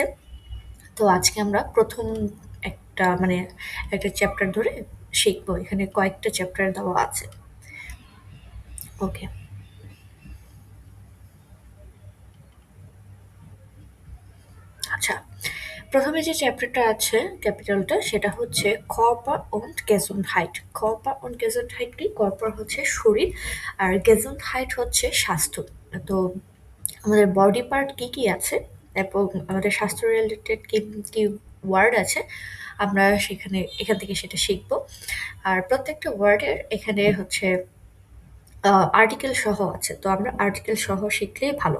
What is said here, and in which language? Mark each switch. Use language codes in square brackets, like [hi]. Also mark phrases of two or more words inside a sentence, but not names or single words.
[bn] তো আজকে আমরা প্রথম মানে একটা চ্যাপ্টার ধরে শিখবো। এখানে কয়েকটা চ্যাপ্টার দেওয়া আছে। ওকে, আচ্ছা। প্রথমে যে চ্যাপ্টারটা আছে ক্যাপিটালটা সেটা হচ্ছে [de] Körper und Gesundheit. Körper und Gesundheit [bn] কি? কর্পার হচ্ছে শরীর আর Gesundheit হচ্ছে স্বাস্থ্য। তো আমাদের [en] body part [bn] কি কি আছে এবং আমাদের স্বাস্থ্য রিলেটেড কি কি ওয়ার্ড আছে আমরা এখান থেকে সেটা শিখব। আর প্রত্যেকটা ওয়ার্ডের এখানে হচ্ছে আর্টিকেল সহ আছে, তো আমরা আর্টিকেল সহ শিখলেই ভালো।